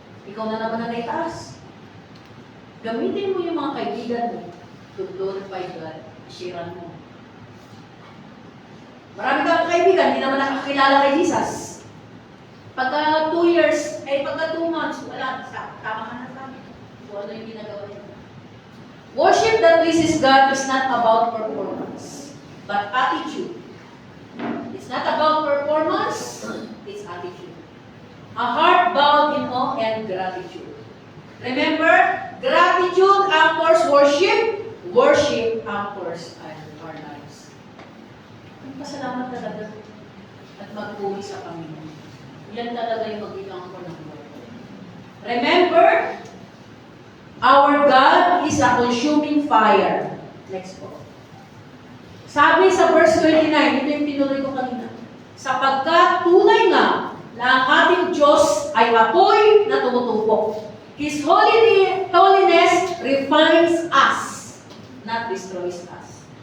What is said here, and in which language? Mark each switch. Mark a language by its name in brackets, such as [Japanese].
[Filipino] Ikaw na naman ang naitaas. Gamitin mo yung mga kaibigan mo [English] to glorify God. [Filipino] Sharean mo. Marami kang kaibigan, hindi naman nakakilala kay Jesus. Pagka 2 years, pagka 2 months, wala, tama ka na kami. Kung ano yung ginagawa niya. [English] Worship that pleases God is not about performance, but attitude. It's not about performance, it's attitude. A heart bowed in awe and gratitude. Remember, gratitude anchors worship, worship anchors our lives. [Filipino] Pasalamat talaga at magpuri sa Panginoon. Yan talaga yung mag-iangkor ng buhay. [English] Remember, our God is a consuming fire. [Filipino] Next po. Sabi sa verse 29, ito yung tinuloy ko kanina, sapagkat tunay nga na ang ating Diyos ay apoy na tumutupok. [English] His holiness refines us, not destroys us.